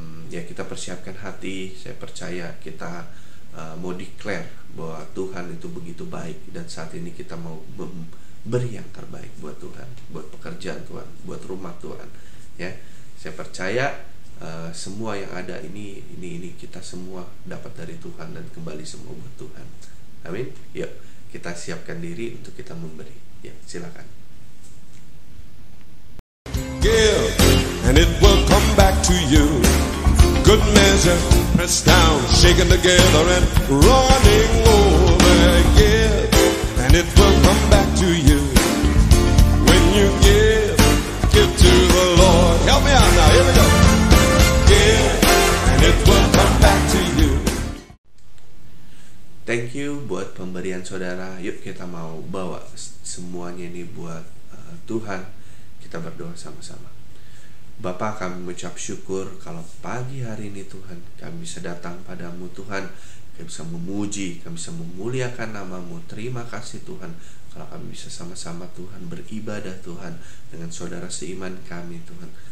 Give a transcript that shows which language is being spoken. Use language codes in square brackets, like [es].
[id] Ya, kita persiapkan hati. Saya percaya kita mau declare bahwa Tuhan itu begitu baik, dan saat ini kita mau beri yang terbaik buat Tuhan, buat pekerjaan Tuhan, buat rumah Tuhan ya. Saya percaya semua yang ada ini kita semua dapat dari Tuhan dan kembali semua buat Tuhan. Amin. Yuk kita siapkan diri untuk kita memberi ya. Silakan. [en] Give and it will come back to you. Good measure, pressed down, shaken together and running over. Give and it will come back to you. When you give to the Lord. Help me out now, here we go. Give and it will come back to you. Thank you [id] buat pemberian saudara. Yuk kita mau bawa semuanya ini buat Tuhan. Kita berdoa sama-sama. Bapa, kami mengucap syukur kalau pagi hari ini Tuhan kami bisa datang padamu Tuhan. Kami bisa memuji, kami bisa memuliakan namamu. Terima kasih Tuhan kalau kami bisa sama-sama Tuhan beribadah Tuhan dengan saudara seiman kami Tuhan.